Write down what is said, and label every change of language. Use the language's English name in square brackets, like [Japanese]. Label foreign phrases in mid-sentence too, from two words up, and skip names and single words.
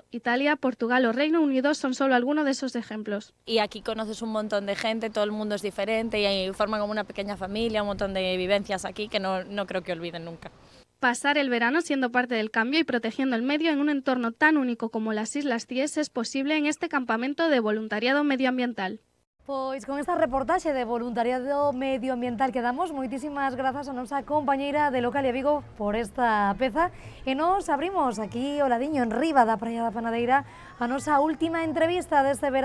[Spanish] Italia, Portugal o Reino Unido son solo algunos de esos ejemplos. Y aquí conoces un montón de gente, todo el mundo es diferente y forman como una pequeña familia, un montón de vivencias aquí que no creo que olviden nunca. Pasar el verano siendo parte del cambio y protegiendo el medio en un entorno tan único como las Islas Cíes es posible en este campamento de voluntariado medioambiental. [Galician] Pois con esta reportaxe de voluntariado medioambiental que damos, moitísimas grazas a nosa compañeira de Localia Vigo por esta peza e nos abrimos aquí ao ladiño en riba da Praia da Panadeira a nosa última entrevista deste verán.